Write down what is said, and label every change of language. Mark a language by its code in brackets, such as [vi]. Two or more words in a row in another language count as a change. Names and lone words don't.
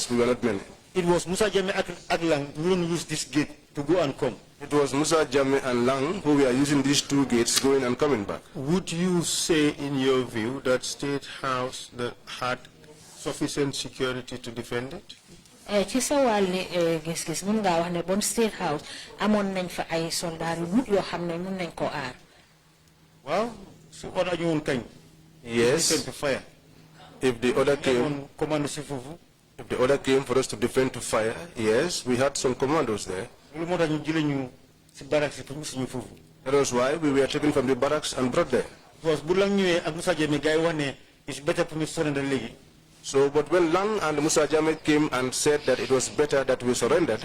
[en] We were not many. It was Musa Jammeh and Lang who used this gate to go and come. It was Musa Jammeh and Lang who were using these two gates going and coming back. Would you say, in your view, that State House that had sufficient security to defend it? [wo] Ci sa wàlli gis-gis mun ngaa wax ne bon State House amoon nañ fa ay soldaar yu mut yoo xam ne mun nañ ko aar. [en] Well, so order [wo] ñu woon kañ. [en] Yes. To fire. If the order came, if the order came for us to defend to fire, yes, we had some commandos there. That was why we were taken from the barracks and brought there. So, but when Lang and Musa Jammeh came and said that it was better that we surrendered,